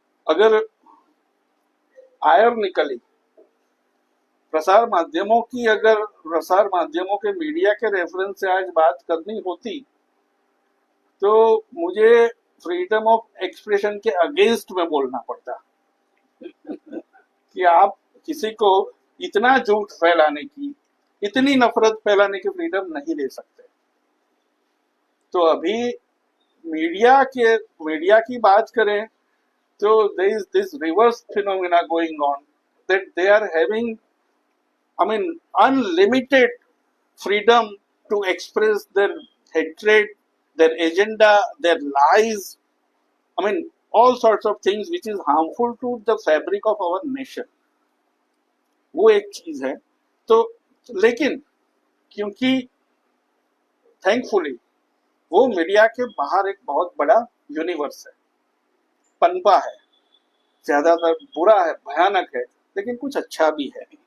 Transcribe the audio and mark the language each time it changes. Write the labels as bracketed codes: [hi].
[hi] अगर आयरनिकली प्रसार माध्यमों की, अगर प्रसार माध्यमों के मीडिया के रेफरेंस से आज बात करनी होती तो मुझे फ्रीडम ऑफ एक्सप्रेशन के अगेंस्ट में बोलना पड़ता कि आप किसी को इतना झूठ फैलाने की, इतनी नफरत फैलाने की फ्रीडम नहीं दे सकते। तो अभी मीडिया की बात करें तो [en] there is this reverse phenomena going on, that they are having, I mean, unlimited freedom to express their hatred, their agenda, their lies, I mean all sorts of things which is harmful to the fabric of our nation. [hi] वो एक चीज है। तो लेकिन क्योंकि thankfully वो media के बाहर एक बहुत बड़ा यूनिवर्स है, पनपा है, ज्यादातर बुरा है, भयानक है, लेकिन कुछ अच्छा भी है।